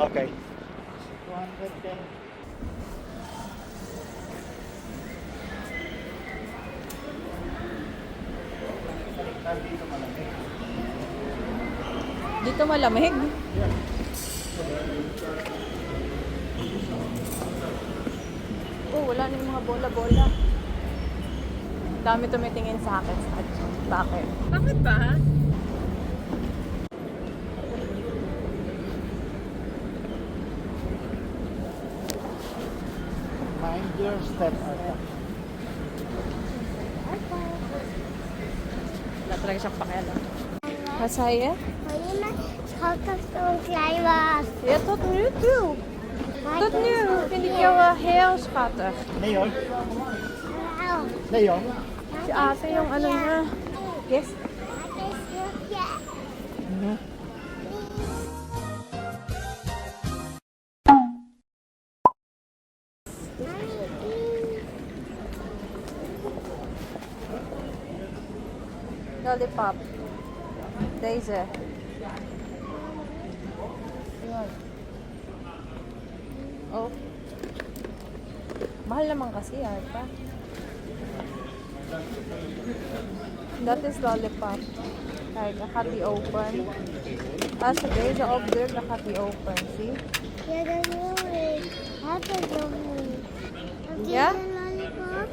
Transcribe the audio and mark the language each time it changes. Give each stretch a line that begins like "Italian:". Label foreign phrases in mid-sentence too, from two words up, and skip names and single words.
Filipino: Okay. 210. Dito malamig. Dito malamig. Oh, wala na yung mga bola-bola. Dami tumitingin sa akin. Bakit? Bakit ba?
English: Mind your step,
Filipino: Arta. Wala talaga siyang pakialam. Masaya?
Dutch: Ja, tot nu toe. Tot nu vind ik jou wel heel schattig. Leon? Leon?
Filipino: Si ate yung ano na. Yes? Lollipop. Deze. Ayan. Oh. Mahal naman kasi, pa.
Dutch: Dat is lollipop. Kijk, dan gaat die open. Als we deze opdruk, dan gaat die open. Zie? Ja, dat wil ik. Heb ik nog niet. Heb je Ja? een lollipop?